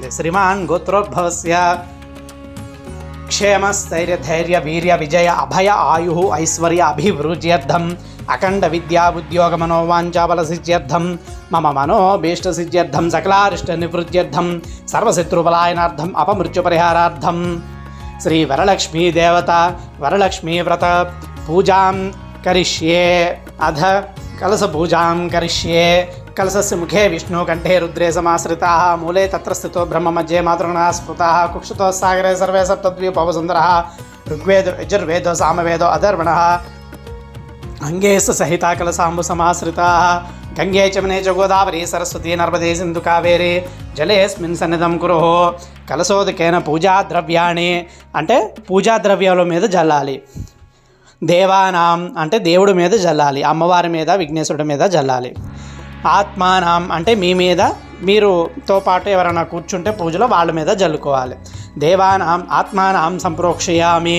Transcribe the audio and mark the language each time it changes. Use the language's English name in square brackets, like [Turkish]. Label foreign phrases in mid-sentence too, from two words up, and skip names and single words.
[Sanskrit] శ్రీమాన్ గోత్రోద్భవస్య క్షేమ స్థైర్య ధైర్య వీర్య విజయ అభయ ఆయు ఐశ్వర్య అభివృద్ధ్యర్థం అఖండ విద్యా ఉద్యోగ మనోవాంఛాబల సిద్ధ్యర్థం మమ మనోభీష్ట సిద్ధ్యర్థం సకలారిష్ట నివృత్త్యర్థం సర్వశత్రుబలాయనార్థం అపమృత్యు పరిహారార్థం శ్రీ వరలక్ష్మీ దేవత వరలక్ష్మీ వ్రత पूजां करिष्ये अध कलशपूजां करिष्ये. कलशस्य मुखे विष्णु कंठे रुद्रे समाश्रिताः मूले तत्र स्थितो ब्रह्म मध्ये मातृगणाः स्फुताः कुक्षितो सागरे सर्वे सप्तद्वीपवसुन्धरः ऋग्वेदो यजुर्वेदो सामवेदो अधर्वणः अंगे सहिता कलशाम्बु समाश्रिताः गंगे चमने च गोदावरी सरस्वती नर्मदे सिन्धु कावेरी जलेस्मिन् सन्निधं कुरुः. कलशोदकेन पूजा द्रव्याणि [Telugu] అంటే పూజా ద్రవ్యాల మీద జల్లాలి. దేవానాం అంటే దేవుడి మీద జల్లాలి, అమ్మవారి మీద విఘ్నేశ్వరుడి మీద జల్లాలి. ఆత్మానాం అంటే మీ మీద మీరుతో పాటు ఎవరైనా కూర్చుంటే పూజలో వాళ్ళ మీద జల్లుకోవాలి. [Sanskrit] దేవానాం ఆత్మానాం సంప్రోక్షయామి.